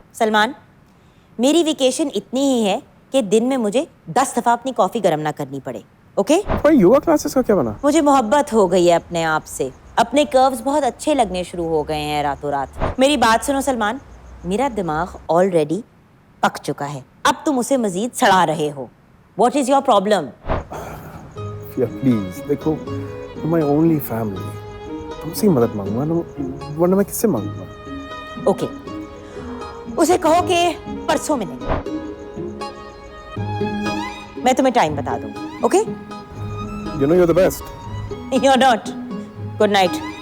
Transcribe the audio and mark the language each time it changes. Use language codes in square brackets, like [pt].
[hi] सलमान, मेरी वेकेशन इतनी ही है कि दिन में मुझे 10 दफा अपनी कॉफी गर्म ना करनी पड़े, ओके? तुम्हारी योगा क्लासेस का क्या बना? मुझे मोहब्बत हो गई है अपने आप से। अपने कर्व्स बहुत अच्छे लगने शुरू हो गए हैं रातों रात। मेरी बात सुनो सलमान, मेरा दिमाग ऑलरेडी पक चुका है, अब तुम उसे मजीद सड़ा रहे हो। [en] What is your problem? Fia, please, [hi] देखो, तुम [en] my only family. [hi] तुमसे ही मदद मांगूंगा ना, वरना मैं किससे मांगूंगा? ओके, उसे कहो कि परसों मिलेंगे। मैं तुम्हें टाइम बता दूँ, okay? [en] You know you're the best. You're not. Good night.